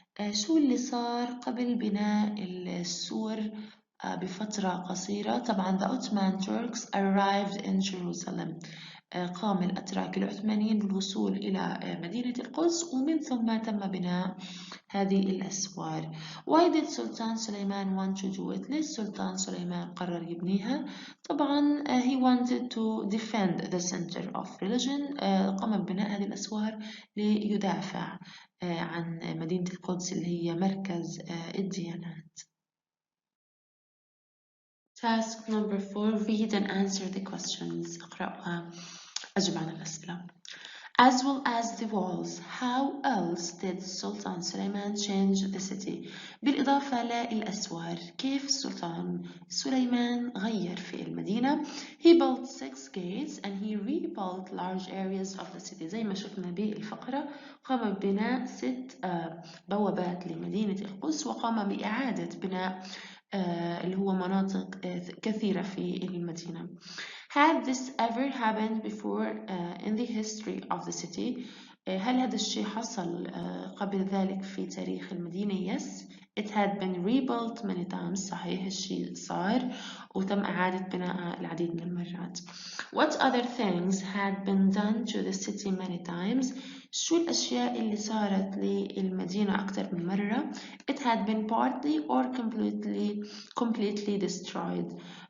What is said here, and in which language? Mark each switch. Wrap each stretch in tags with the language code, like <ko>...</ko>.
<ar>شو اللي صار قبل بناء السور بفترة قصيرة. طبعا</ar> <en>the Ottoman Turks arrived in Jerusalem.</en> <ar>قام الأتراك العثمانيين بالوصول إلى مدينة القدس ومن ثم تم بناء هذه الأسوار.</ar> <en>Why did Sultan Suleiman want to do it?</en> <ar>ليش سلطان سليمان قرر يبنيها؟ طبعا</ar> <en>he wanted to defend the center of religion.</en> <ar>قام ببناء هذه الأسوار ليدافع عن مدينة القدس اللي هي مركز الديانات.</ar> <en>Task number 4. Read and answer the questions.</en> <ar>اقرأ وأجب عن الأسئلة.</ar> <en>as well as the walls. How else did Sultan Suleiman change the city?</en> <ar>بالإضافة للأسوار، كيف السلطان سليمان غير في المدينة؟</ar> <en>He built 6 gates and he rebuilt large areas of the city.</en> <ar>زي ما شفنا بالفقرة، قام ببناء 6 بوابات لمدينة القدس، وقام بإعادة بناء اللي هو مناطق كثيرة في المدينة.</ar> <en>Had this ever happened before in the history of the city?</en> <ar>هل هذا الشيء حصل قبل ذلك في تاريخ المدينة؟</ar> <en>Yes, it had been rebuilt many times.</en> <ar>صحيح، الشيء صار وتم إعادة بناء العديد من المرات.</ar> <en>What other things had been done to the city many times?</en> <ar>شو الأشياء اللي صارت للمدينة أكثر من مرة؟</ar> <en>It had been partly or completely destroyed.</en>